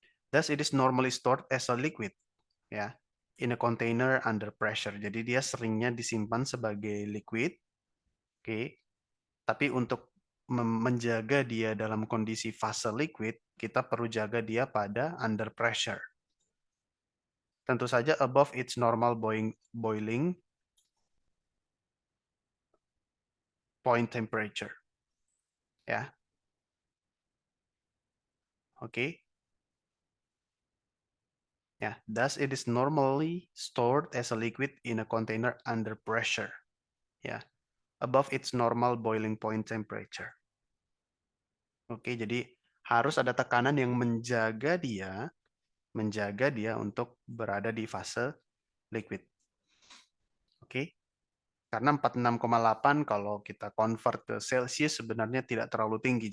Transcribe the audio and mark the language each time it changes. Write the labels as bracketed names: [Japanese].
[English] Thus it is normally stored as a liquid ya, in a container under pressure. [Indonesian] Jadi dia seringnya disimpan sebagai liquid, oke. Tapi untuk menjaga dia dalam kondisi fase liquid, kita perlu jaga dia pada [English] under pressure. [Indonesian] Tentu saja [English] above its normal boiling point temperature. Ya. [Indonesian] Oke. [English] Ya, thus it is normally stored as a liquid in a container under pressure. Ya. Above its normal boiling point temperature. [Indonesian] Oke, jadi harus ada tekanan yang menjaga dia untuk berada di fase liquid. Oke. Karena 46,8 kalau kita convert ke Celsius sebenarnya tidak terlalu tinggi.